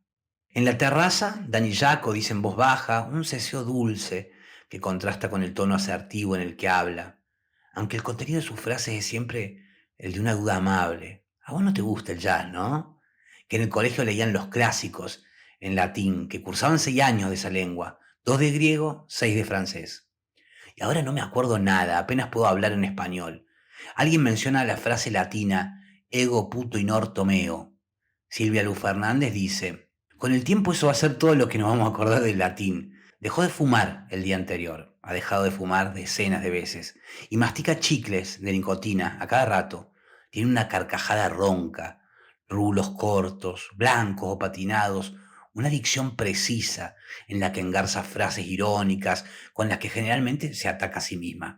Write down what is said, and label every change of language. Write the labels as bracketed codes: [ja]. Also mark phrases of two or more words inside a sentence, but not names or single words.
[es] En la terraza, Dani Jaco dice en voz baja un ceseo dulce que contrasta con el tono asertivo en el que habla, aunque el contenido de sus frases es siempre el de una duda amable. A vos no te gusta el jazz, ¿no? Que en el colegio leían los clásicos en latín, que cursaban 6 años de esa lengua, 2 de griego, 6 de francés. Y ahora no me acuerdo nada, apenas puedo hablar en español. Alguien menciona la frase latina, [la] ego puto in orto meo. [es] Silvia Luz Fernández dice: con el tiempo eso va a ser todo lo que nos vamos a acordar del latín. Dejó de fumar el día anterior, ha dejado de fumar decenas de veces, y mastica chicles de nicotina a cada rato. Tiene una carcajada ronca, rulos cortos, blancos o patinados, una dicción precisa en la que engarza frases irónicas con las que generalmente se ataca a sí misma.